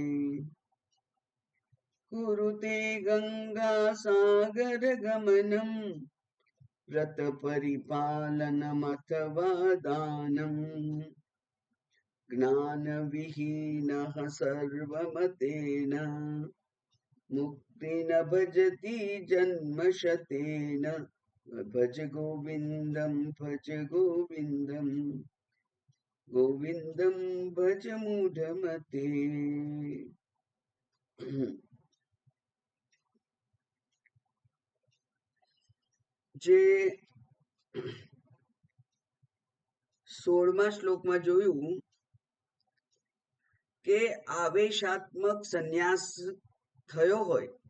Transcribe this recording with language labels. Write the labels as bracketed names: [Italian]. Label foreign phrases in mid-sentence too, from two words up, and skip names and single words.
[Sanskrit] कुरुते गङ्गासागरगमनं व्रतपरिपालनमथवा दानम् ज्ञानविहीनः सर्वमतेन मुक्ति न भजति जन्मशतेन। भज गोविन्दं भज गोविन्दं गोविन्दं भज मूढमते। [Gujarati] જે 16મા શ્લોકમાં જોયું કે આવેશાત્મક સંન્યાસ થયો હોય